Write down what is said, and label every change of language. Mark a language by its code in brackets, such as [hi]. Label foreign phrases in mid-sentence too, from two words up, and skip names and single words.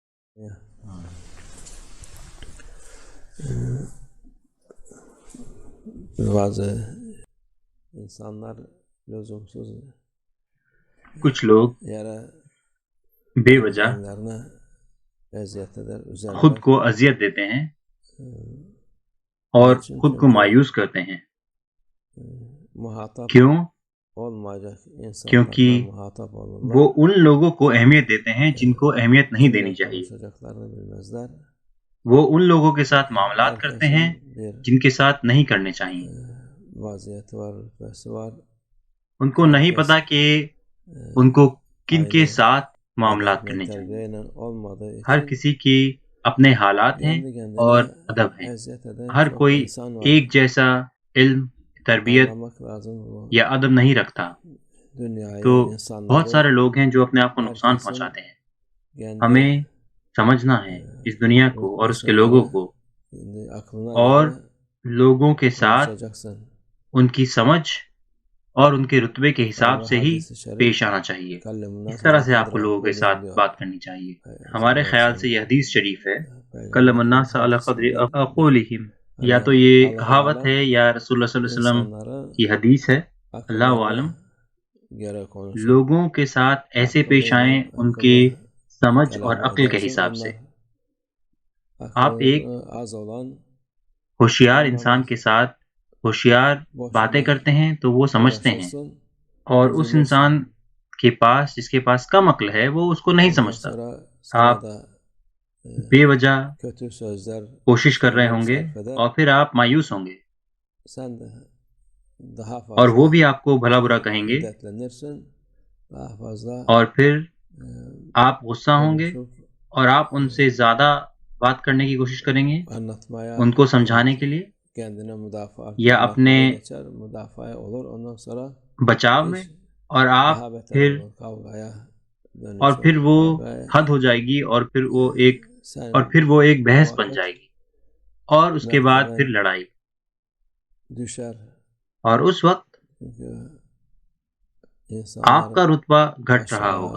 [tr] Bazı insanlar lüzumsuz [ur] کچھ لوگ [tr] yere [ur] بے وجہ [tr] kendilerine eziyet eder, [ur] خود [tr] üzerler. [ur] کو اذیت دیتے ہیں اور خود کو مایوس کرتے ہیں. [tr] Muhatap [ur] کیوں؟ [tr] olmayacak insanlarla [ur] کیونکہ [tr] muhatap olurlar. [ur] وہ ان لوگوں کو اہمیت دیتے ہیں جن کو اہمیت نہیں دینی [tr] Kimle [ur] چاہیے. [tr] konuşacaklarını bilmezler. [ur] وہ ان لوگوں کے ساتھ معاملات کرتے ہیں [tr] Herkesin bir [ur] جن کے ساتھ نہیں کرنے چاہیے. [tr] vaziyeti var, rütbesi var. [ur] ان کو نہیں پتا کہ ان کو کن کے ساتھ معاملات [tr] Edep ve [ur] کرنے چاہیے. [tr] terbiyeyle olmadığı [ur] ہر [tr] için [ur] کسی کی اپنے حالات ہیں [tr] kendi [ur] اور [tr] kendine [ur] ادب ہیں. [tr] eziyet eden [ur] ہر [tr] çok [ur] کوئی [tr] insan var. [ur] ایک جیسا علم، تربیت [tr] Anlamak lazım bu [ur] یا ادب نہیں رکھتا. [tr] dünyayı, [ur] تو بہت سارے [tr] insanları. [ur] لوگ ہیں جو اپنے آپ کو نقصان [tr] Herkesin [ur] پہنچاتے ہیں. [tr] kendi [ur] ہمیں سمجھنا ہے اس دنیا کو اور اس کے لوگوں کو، [tr] aklına [ur] اور [tr] göre [ur] لوگوں کے ساتھ [tr] konuşacaksın. [ur] ان کی سمجھ اور ان کے رتبے کے حساب [tr] Ve [ur] سے ہی [tr] hadis-i şerif [ur] پیش آنا چاہیے. [ar] kallemunnas [ur] اس طرح سے [ar] ala [ur] آپ کو [ar] kadri [ur] لوگوں کے [ar] akuli [ur] ساتھ [tr] diyor. [ur] بات کرنی چاہیے. [ar] Sallallahu [ur] ہمارے [ar] عليه و [ur] خیال سے [ar] sellem. [ur] یہ حدیث شریف ہے، [tr] Peygamber [ar] کلم الناس [tr] Efendimiz [ar] علی قدر [tr] hadisinden [ar] عقولہم. یا [tr] hani [ur] تو یہ [ar] Allah-u [ur] کہاوت [ar] alem [ur] ہے یا رسول اللہ صلی اللہ علیہ وسلم [tr] insanları [ur] کی حدیث ہے. اللہ [tr] akıllarına [ar] عالم. [tr] göre konuşun. [ur] لوگوں کے ساتھ ایسے پیش آئیں ان کی سمجھ اور [tr] kelam [ur] عقل کے [tr] edersin. [ur] حساب سے. آپ [tr] Aklı [ur] ایک [tr] az olan [ur] ہوشیار انسان کے ساتھ ہوشیار باتیں کرتے ہیں تو وہ سمجھتے ہیں، [tr] uğraşırsın. [ur] اور اس انسان کے پاس جس کے پاس کم عقل ہے وہ اس کو نہیں [tr] Ondan [ur] سمجھتا. [tr] sonra sana [ur] آپ [tr] da [ur] بے وجہ [tr] kötü sözler [ur] کوشش کر رہے ہوں گے [tr] sarf eder. [ur] اور پھر آپ مایوس ہوں گے، [tr] Sen de daha [ur] اور وہ [tr] fazla [ur] بھی آپ کو بھلا برا کہیں گے، [tr] hiddetlenirsin. Daha fazla [ur] اور پھر آپ غصہ ہوں گے [tr] konuşup [ur] اور آپ ان سے زیادہ بات کرنے کی کوشش کریں گے [tr] anlatmaya [ur] ان کو سمجھانے کے لیے [tr] kendine müdafaa [ur] یا اپنے [tr] anlatmaya geçer. Müdafaa olur. Ondan sonra [ur] بچاؤ میں، [tr] iş [ur] اور آپ [tr] daha beter [ur] پھر [tr] olur. Kavgaya [ur] اور [tr] dönüşür. [ur] پھر وہ [tr] Ve [ur] حد ہو جائے گی اور پھر [tr] sen [ur] وہ ایک بحث [tr] o [ur] بن [tr] vakit [ur] جائے گی، اور اس کے بعد پھر [tr] merteben [ur] لڑائی. [tr] düşer. [ur] اور اس وقت [tr] Çünkü [ur] آپ کا [tr] insanların [ur] رتبہ گھٹ رہا ہوگا